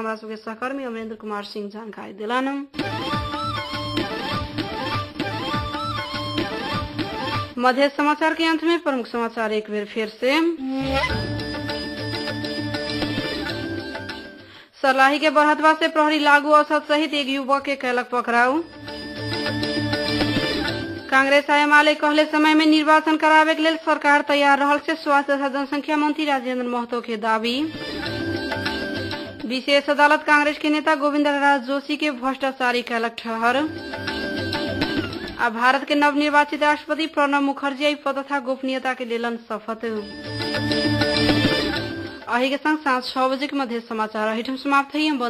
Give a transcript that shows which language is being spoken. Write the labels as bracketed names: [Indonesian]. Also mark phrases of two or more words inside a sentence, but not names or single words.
[Maithili] हमरा सबके सहकर्मी अमरेंद्र कुमार सिंह जानकारी दिलन। मध्य समाचार के अंत में प्रमुख समाचार एक बार फिर से। सरलाही के बरहतवा से प्रहरी लागू औसत सहित एक युवक के कैलक पकड़ाऊ। कांग्रेस एमाले कहले समय में निर्वाचन करावे के लेल सरकार तैयार रहल से स्वास्थ्य तथा जनसंख्या मंत्री राजेंद्र महतो के दावी। विशेष अदालत कांग्रेस के नेता गोविंद राज जोशी के भ्रष्टाचारी कैलक ठहर। अब भारत के नवनिर्वाचित राष्ट्रपति प्रणब मुखर्जी पद तथा गोपनीयता के लेलन शपथ। अही के संग सांझ 6 बजे के मध्य समाचार अहिठम समाप्त हुई।